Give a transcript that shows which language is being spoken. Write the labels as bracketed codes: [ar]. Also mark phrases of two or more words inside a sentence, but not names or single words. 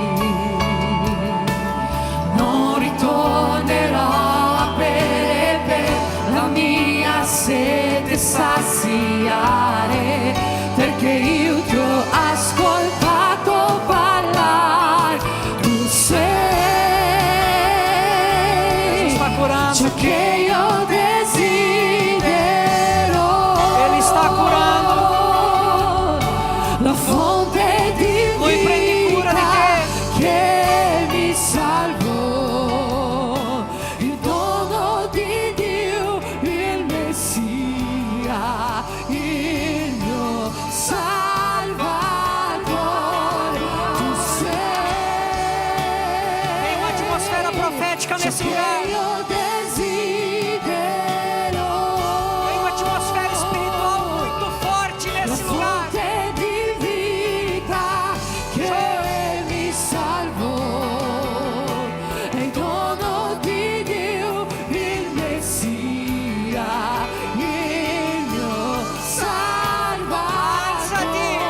[it] Non ritornerò a bere per la mia sete saziare, perché io ti ho ascoltato parlare, tu sei. [pt] Está curando. [it] Ciò che io desidero, [pt] Ele está curando. [it] la fonte di Lui prende cura di vita che mi salvò, il dono di Dio, il Messia, il mio Salvatore, tu sei. [pt] Tem uma atmosfera profética nesse lugar. [it] Io desidero [pt] Tem uma atmosfera espiritual muito forte [it] la [pt] nesse lugar. [it] fonte di vita che mi salvò, è il dono di Dio, il Messia, il mio Salvatore.